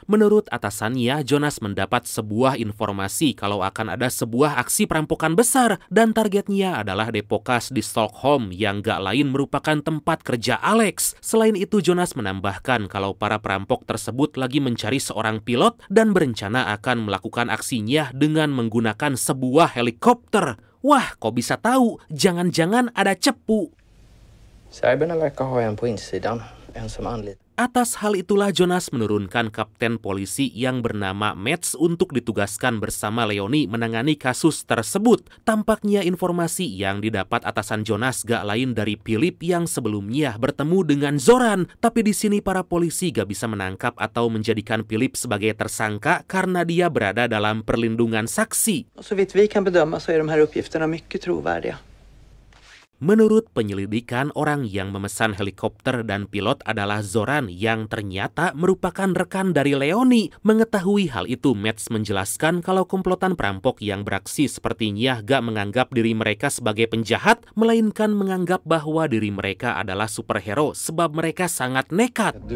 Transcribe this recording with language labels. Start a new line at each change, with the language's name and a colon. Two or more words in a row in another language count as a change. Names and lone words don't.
Indonesian: Menurut atasannya, Jonas mendapat sebuah informasi kalau akan ada sebuah aksi perampokan besar dan targetnya adalah Depokas di Stockholm yang gak lain merupakan tempat kerja Alex. Selain itu, Jonas menambahkan kalau para perampok tersebut lagi mencari seorang pilot dan berencana akan melakukan aksinya dengan menggunakan sebuah helikopter. Wah, kok bisa tahu? Jangan-jangan ada cepu.
Swedish: Serberna verkar ha en på insidan, en som anlitar.
Indonesian: Atas hal itulah Jonas menurunkan kapten polisi yang bernama Mats untuk ditugaskan bersama Leonie menangani kasus tersebut. Tampaknya informasi yang didapat atasan Jonas gak lain dari Philip yang sebelumnya bertemu dengan Zoran. Tapi di sini para polisi gak bisa menangkap atau menjadikan Philip sebagai tersangka karena dia berada dalam perlindungan saksi.
Swedish: Så vitt vi kan bedöma så är de här uppgifterna mycket trovärdiga.
Indonesian: Menurut penyelidikan, orang yang memesan helikopter dan pilot adalah Zoran yang ternyata merupakan rekan dari Leonie. Mengetahui hal itu, Mats menjelaskan kalau komplotan perampok yang beraksi sepertinya gak menganggap diri mereka sebagai penjahat, melainkan menganggap bahwa diri mereka adalah superhero sebab mereka sangat nekat.